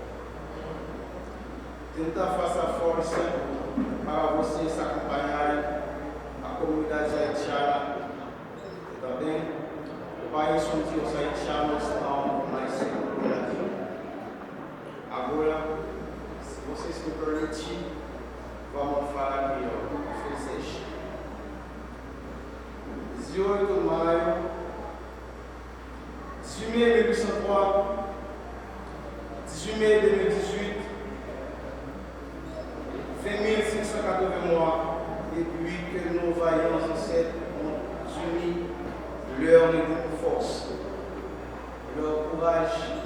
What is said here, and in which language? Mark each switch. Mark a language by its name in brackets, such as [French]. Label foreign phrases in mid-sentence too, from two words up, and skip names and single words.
[Portuguese] Tenta fazer força para vocês acompanharem a comunidade haitiana e também o país onde os haitianos estão mais seguros. Agora, se vocês me permitirem, vamos falar aqui, ó. 18 de maio, [French] 18 mai 1803, 18 mai 2018, 20 depuis que nos vaillants ancêtres ont uni leur force, leur courage,